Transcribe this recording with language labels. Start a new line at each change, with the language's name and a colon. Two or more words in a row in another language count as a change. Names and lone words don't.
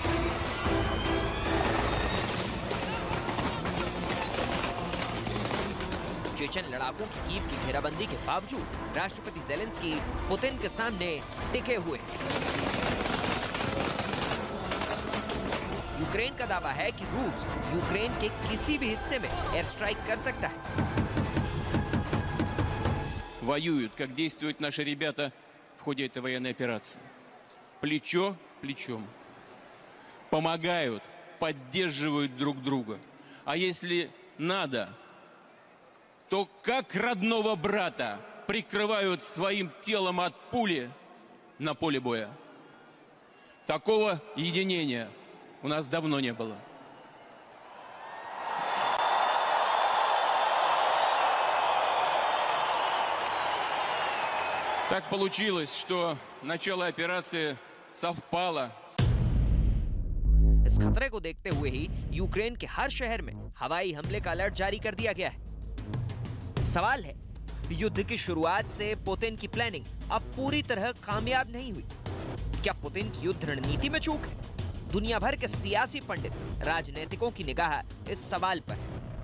Hindi: चेचन लड़ाकों की कीव की घेराबंदी के बावजूद राष्ट्रपति ज़ेलेंस्की पुतिन के सामने टिके हुए हैं। यूक्रेन का दावा है कि रूस यूक्रेन के किसी भी हिस्से में
English: air strike
Hindi: कर सकता है।
Russian: Воюют, как действуют наши ребята в ходе этой военной операции. Плечо к плечу. Помогают, поддерживают друг друга. А если надо, то как родного брата прикрывают своим телом от пули на поле боя. Такого единения у нас давно не было. Так получилось, что начало операции совпало.
Hindi: इस खतरे को देखते हुए ही यूक्रेन के हर शहर में हवाई हमले का अलर्ट जारी कर दिया गया है। सवाल है, युद्ध की शुरुआत से पुतिन की प्लानिंग अब पूरी तरह कामयाब नहीं हुई। क्या पुतिन की युद्ध रणनीति में चूक है? दुनिया भर के सियासी पंडित, राजनीतिकों की निगाह इस सवाल पर है।